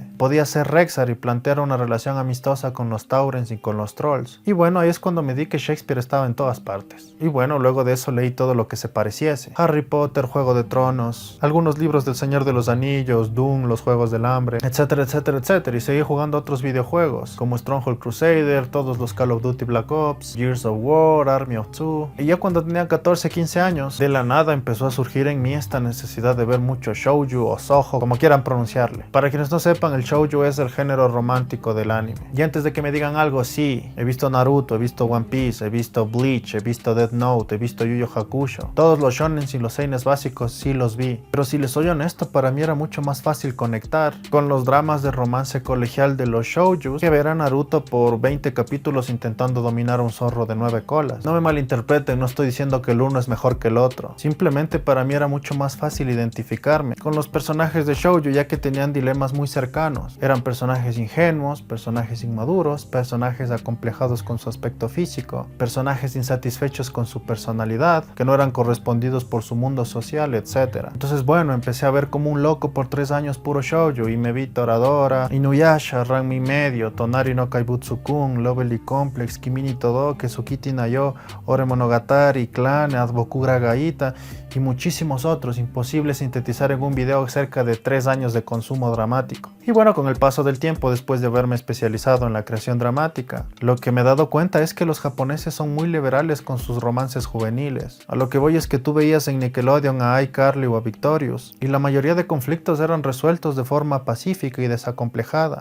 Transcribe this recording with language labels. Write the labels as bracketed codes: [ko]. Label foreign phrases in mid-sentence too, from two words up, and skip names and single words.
[es] Podías ser Rexxar y plantear una relación amistosa con los Taurens y con los Trolls. Y bueno, ahí es cuando me di que Shakespeare estaba en todas partes. Y bueno, luego de eso leí todo lo que se pareciese. Harry Potter, Juego de Tronos, algunos libros del Señor de los Anillos, Doom, los Juegos del Hambre, etcétera, etcétera, etcétera. Y seguí jugando otros videojuegos, como Stronghold Crusader, todos los Call of Duty Black Ops, Gears of War, Army of Two. Y ya cuando tenía 14, 15 años, de la nada empezó a surgir en mí esta necesidad de ver mucho shoujo o shoujo, como quieran pronunciarle. Para quienes no sepan, el shoujo es el género romántico del anime. Y antes de que me digan algo, sí, he visto Naruto, he visto One Piece, he visto Bleach, he visto Death Note, he visto Yu Yu Hakusho. Todos los shonen y los seinen básicos sí los vi. Pero si les soy honesto, para mí era mucho más fácil conectar con los dramas de romance colegial de los shoujos que ver a Naruto por 20 capítulos intentando dominar a un zorro de 9 colas. No me malinterpreten, no estoy diciendo que el uno es mejor que el otro. Simplemente para mí era mucho más fácil identificarme con los personajes de shoujo, ya que tenían dilemas muy cercanos. Eran personajes ingenuos, personajes inmaduros, personajes acomplejados con su aspecto físico, personajes insatisfechos con su personalidad, que no eran correspondidos por su mundo social, etc. Entonces bueno, empecé a ver como un loco por 3 años puro shoujo y me vi Toradora, Inuyasha, Ranma Medio, Tonari no Kaibutsu-kun, Lovely Complex, Kimi ni Todoke, Tsukiti na yo, Ore Monogatari, Clan, Adbokura Gaita y muchísimos otros, imposible sintetizar en un video cerca de 3 años de consumo dramático. Y bueno, con el paso del tiempo, después de haberme especializado en la creación dramática, lo que me he dado cuenta es que los japoneses son muy liberales con sus romances juveniles. A lo que voy es que tú veías en Nickelodeon a iCarly o a Victorious, y la mayoría de conflictos eran resueltos de forma pacífica y desacomplejada.